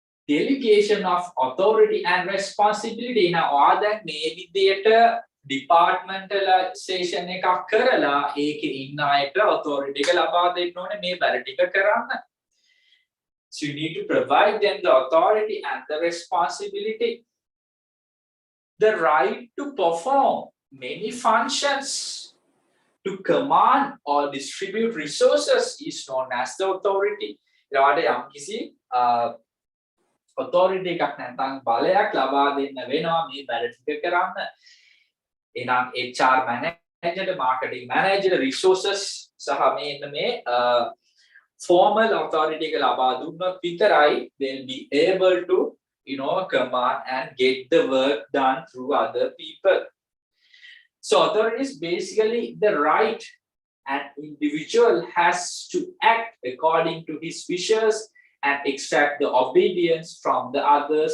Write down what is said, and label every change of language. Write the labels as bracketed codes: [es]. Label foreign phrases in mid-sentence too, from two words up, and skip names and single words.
[en] delegation of authority and responsibility. Now, all that maybe theater departmentalization [si] එකක් කරලා ඒකේ ඉන්න අයට authority එක ලබා දෙන්න ඕනේ මේ වැඩ ටික කරන්න. [en] So you need to provide them the authority and the responsibility. The right to perform many functions, to command or distribute resources is known as the authority. [si] ඊළඟට යම් කිසි authority එකක් නැත්නම් බලයක් ලබා දෙන්න වෙනවා මේ වැඩ ටික කරන්න. එනම් [en] HR manager, marketing manager, resources [si] සහ මේ [en] formal authority [si] එක ලබා දුන්නොත් විතරයි [en] they'll be able to command and get the work done through other people. So authority is basically the right an individual has to act according to his wishes and extract the obedience from the others.